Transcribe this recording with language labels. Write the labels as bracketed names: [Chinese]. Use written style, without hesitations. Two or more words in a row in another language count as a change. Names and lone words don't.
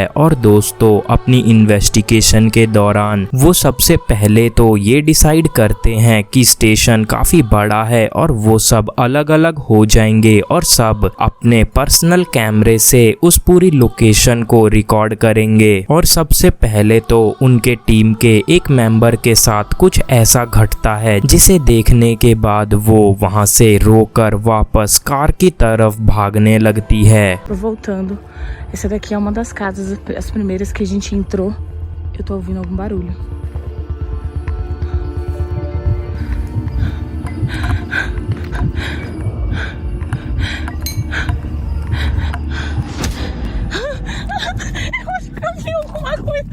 [Hindi] और दोस्तों अपनी इन्वेस्टिगेशन के दौरान वो सबसे पहले तो ये डिसाइड करते हैं कि स्टेशन काफी बड़ा है और वो सब अलग अलग हो जाएंगे और सब अपने पर्सनल कैमरे से उस पूरी लोकेशन को रिकॉर्ड करेंगे। और सबसे पहले तो उनके टीम के एक मेंबर के साथ कुछ ऐसा घटता है जिसे देखने के बाद वो वहां से रोकर वापस कार की तरफ भागने लगती है है। [Portuguese] Voltando, essa daqui é uma das casas, as primeiras que a gente entrou. Eu tô ouvindo algum barulho. Eu acho que eu vi alguma coisa.